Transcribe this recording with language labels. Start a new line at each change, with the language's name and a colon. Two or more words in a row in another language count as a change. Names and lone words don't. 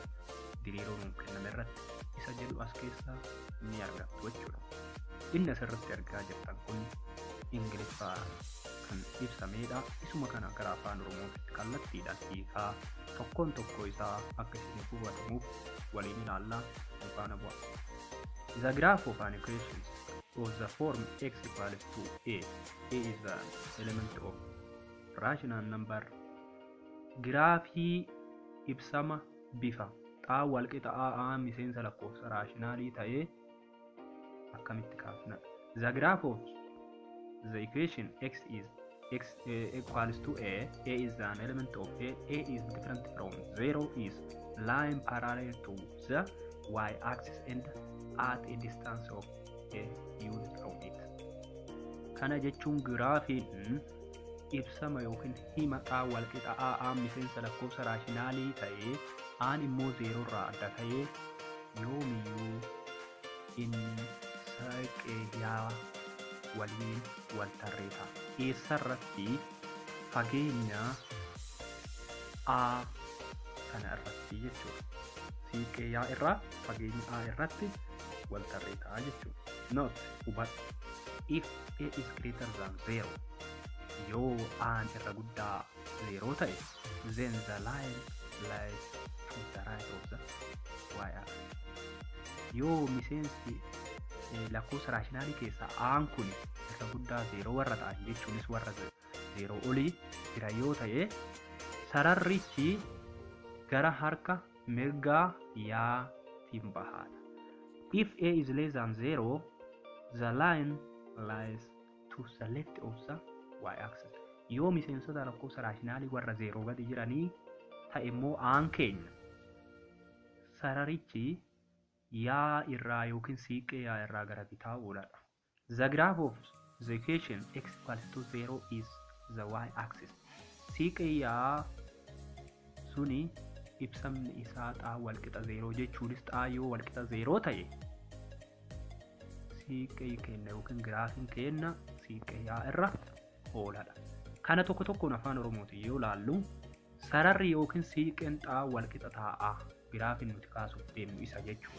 Oromo: Diriiroon kenname irratti isa jedhu as keessa ni argattu jechuudha. Inni asirratti argaa jirtan kun Ingiliffaan kan ibsamedha. Isuma kana gara afaan Oromootti kallattiidhaan hiikaa tokkoon tokko isaa akka isin hubatamuuf waliin ilaallaa faana bu'a.
English: The graph of an equation of the form x equals to a is the element of rational number.
Oromo: Giraafii ibsama bifa xaa walqixa a miseensa lakkoofsa raashinaalii ta'ee akkamitti kaafna?
English: The graph of the equation x equals to a is an element of a is different from 0 is line parallel to the y-axis and at a distance of a unit from it.
Oromo: Kana jechuun giraafiin ibsama yookiin hima xaa walqixa a miseensa lakkoofsa raashinaalii ta'ee aan immoo 0 irraa adda ta'ee yoomiyyuu inni saaqeeyaa waliin wal tarreeta. Eessarratti fageenya a kana irratti jechuudha. Siiqeeyaa irraa fageenya a irratti wal tarreetaa jechuudha. Note hubadhu.
English: If a is greater than 0,
Oromo: yoo aan irra guddaa 0 ta'e,
English: then the line lies to the right of the y-axis.
Oromo: Yoo miseensi lakkoofsa raashinaalii keessaa aan kun irra guddaa 0 warra ta'an jechuunis warra 0 olii jira yoo ta'e, sararrichi gara harka mirgaa yaatiin bahaadha.
English: If a is less than 0, the line lies to the left of the y-axis.
Oromo: Yoo miseensota lakkoofsa raashinaalii warra 0 gadi jiranii ta'e immoo aan keenya sararichi yaa irraa yookiin siiqee yaa irraa gara bitaa oolaadha.
English: The graph of the equation x equals to 0 is the y-axis.
Oromo: Siiqee yaa suni ibsamni isaa xaa walqixa 0 jechuunis xaa yoo walqixa 0 ta'e siiqee keenya yookiin giraafiin keenya siiqee yaa irra oolaadha. Kana tokko tokkoon afaan Oromootiin yoo ilaallu sararri yookiin siiqeen xaa walqixa ta'a giraafiin nuti kaasuuf deemnu isa jechuudha.